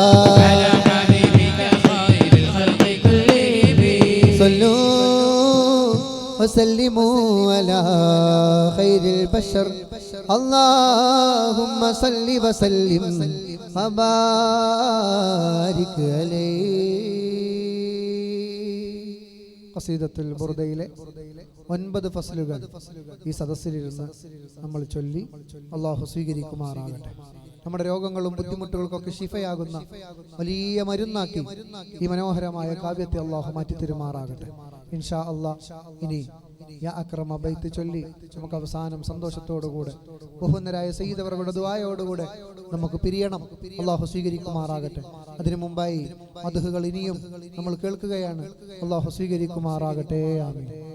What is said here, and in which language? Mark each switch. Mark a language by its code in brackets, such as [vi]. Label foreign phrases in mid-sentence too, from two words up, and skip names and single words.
[ar] على حبيبك خير الخلق كلهم صلوا وسلموا على خير البشر اللهم صل وسلم وبارك عليه [ml] ഖസീദത്തുൽ ബുർദയിലെ 9 ഫസ്ലുകൾ ഈ സദസ്സിലിരുന്ന് നമ്മൾ ചൊല്ലി അള്ളാഹു സ്വീകരിക്കുമാറാകട്ടെ. നമ്മുടെ രോഗങ്ങളും ബുദ്ധിമുട്ടുകൾക്കൊക്കെ ശിഫയാകുന്ന വലിയ മരുന്നാക്കി ഈ മനോഹരമായ കാവ്യത്തെ അള്ളാഹു മാറ്റിത്തരുമാറാകട്ടെ. [ar] إن شاء الله [ml] ഇനി യാ അക്രമ ബൈത്ത് ചൊല്ലി നമുക്ക് അവസാനം സന്തോഷത്തോടുകൂടെ ബഹുന്നരായ സയ്യിദ് അവരുടെ ദുആയോടുകൂടെ നമുക്ക് പിരിയണം. അള്ളാഹു സ്വീകരിക്കുമാറാകട്ടെ. അതിനു മുമ്പായി മദ്ഹുകൾ ഇനിയും നമ്മൾ കേൾക്കുകയാണ്. അള്ളാഹു സ്വീകരിക്കുമാറാകട്ടെ. ആമീൻ.